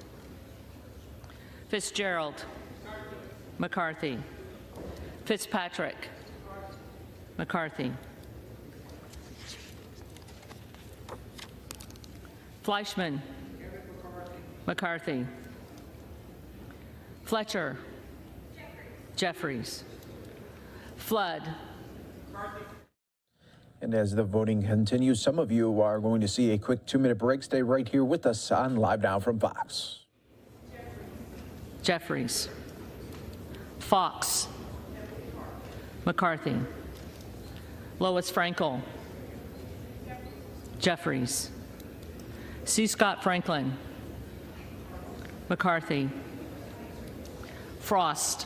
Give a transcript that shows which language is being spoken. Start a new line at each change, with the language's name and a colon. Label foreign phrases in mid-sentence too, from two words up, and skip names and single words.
English: Fitzgerald. McCarthy. Fitzpatrick. McCarthy. Fleischman. McCarthy. Fletcher. Jeffries. Flood. And as the voting continues, some of you are going to see a quick 2-minute break. Stay right here with us on Live Now from Fox. Jeffries. Fox. McCarthy. Lois Frankel. Jeffries. C. Scott Franklin. McCarthy. Frost.